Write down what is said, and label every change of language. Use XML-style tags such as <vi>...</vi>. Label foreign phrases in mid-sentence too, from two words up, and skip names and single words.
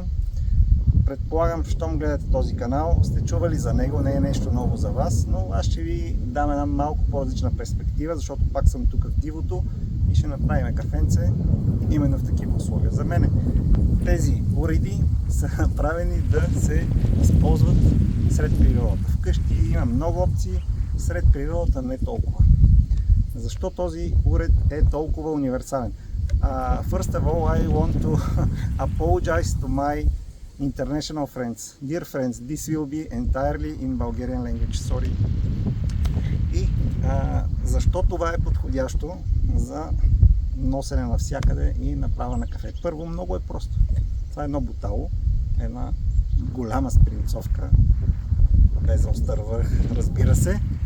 <bg>Предполагам, щом гледате този канал, сте чували за него, не е нещо ново за вас, но аз ще ви дам една малко по-различна перспектива, защото пак съм тук в дивото и ще направим кафенце именно в такива условия. За мен тези уреди са направени да се използват сред природата. Вкъщи има много опции, сред природата не толкова. Защо този уред е толкова универсален?</bg> <en>First of all, I want to apologize to my international friends. Dear friends, this will be entirely in Bulgarian language. Sorry.</en> <bg>И защо това е подходящо за носене навсякъде и направа на кафе? Първо, много е просто. Това е едно бутало, една голяма спринцовка, без остър върх, разбира се.</bg>